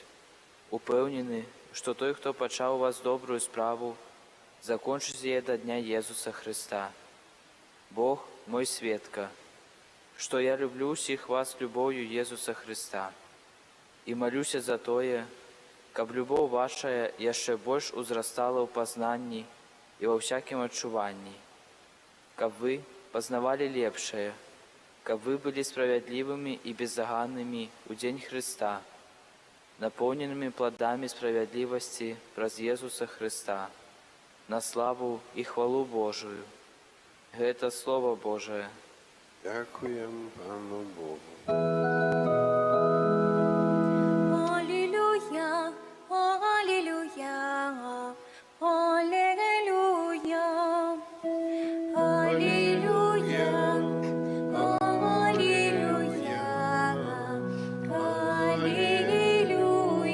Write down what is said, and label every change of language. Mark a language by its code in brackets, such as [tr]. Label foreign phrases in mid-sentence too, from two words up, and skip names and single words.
[uk] Упевнены, що той, хто почав у вас добрую справу, закончить її до дня Єсуса Христа. Бог мой свідка, що я люблю всіх вас любов'ю Єсуса Христа. [be] І молюся за тое, каб любов ваша яшчэ больш узрастала ў пазнанні і ва всякім адчуванні, каб вы пазнавалі лепшае, каб вы былі справядлівымі і беззаганнымі ў дзень Христа, напоўненымі пладамі справядлівасці праз Езуса Христа, на славу і хвалу Божую. Гэта [ru] Слово Божие. [uk] Дякуємо Пану Богу. [ru] Аллилуйя, аллилуйя, аллилуйя, аллилуйя, аллилуйя, аллилуйя.